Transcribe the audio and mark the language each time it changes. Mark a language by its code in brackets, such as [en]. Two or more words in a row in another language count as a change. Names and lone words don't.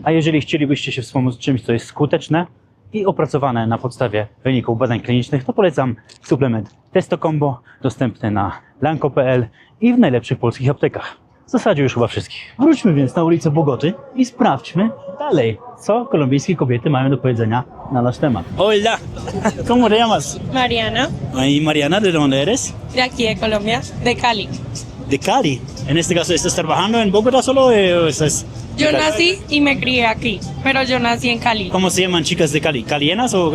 [pl] A jeżeli chcielibyście się wspomóc czymś, co jest skuteczne i opracowane na podstawie wyników badań klinicznych, to polecam suplement Testo Combo, dostępny na lanko.pl i w najlepszych polskich aptekach. W zasadzie już chyba wszystkich. Wróćmy więc na ulicę Bogoty i sprawdźmy dalej, co kolumbijskie kobiety mają do powiedzenia na nasz temat. [es] Hola, ¿cómo te llamas? Mariana, Y Mariana, ¿de dónde eres? de aquí de Colombia, de Cali. De Cali. En este caso, ¿estás trabajando en Bogotá solo o estás...? Yo nací y me crié aquí, pero yo nací en Cali. ¿Cómo se llaman chicas de Cali? ¿Calienas o...?